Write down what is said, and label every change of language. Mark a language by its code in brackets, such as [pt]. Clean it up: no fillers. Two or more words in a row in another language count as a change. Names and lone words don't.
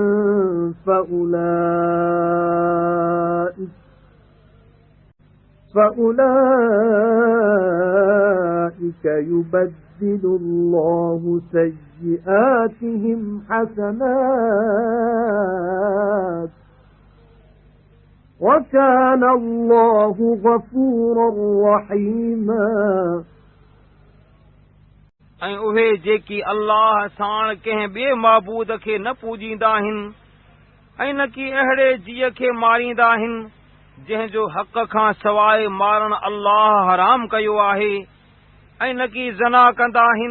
[ar] فأولئك يبدل الله سيئاتهم حسنات وكان الله غفورا رحيما [sd] ऐं उहे जेकी अल्लाह साण कंहिं ॿिए माबूद खे न पूजींदा आहिनि ऐं न की अहिड़े जीअ खे मारींदा आहिनि जंहिंजो हक़ खां सवाइ मारण अल्लाह हराम कयो आहे ऐं न की ज़ना कंदा आहिनि